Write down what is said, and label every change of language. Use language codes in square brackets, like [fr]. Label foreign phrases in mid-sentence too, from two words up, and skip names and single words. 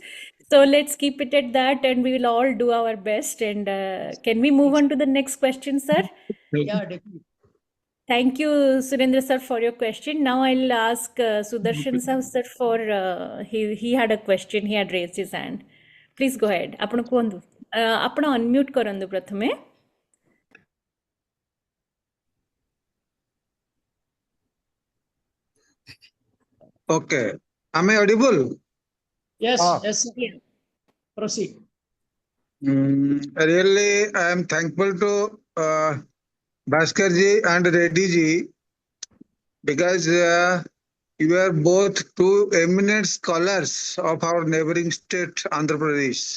[en] So let's keep it at that, and we will all do our best. And can we move on to the next question, sir? Yeah, definitely. Thank you, Surendra sir, for your question. Now I'll ask Sudarshan sir for he had a question. He had raised his hand. Please go ahead. [or] ଆପଣ କୁହନ୍ତୁ. ଆପଣ unmute କରନ୍ତୁ ପ୍ରଥମେ. [en] Okay. Am I audible? Yes, yes. Proceed. Really, I am thankful to Bhaskar ji and Reddy ji because you are both two eminent scholars of our neighboring state, Andhra Pradesh.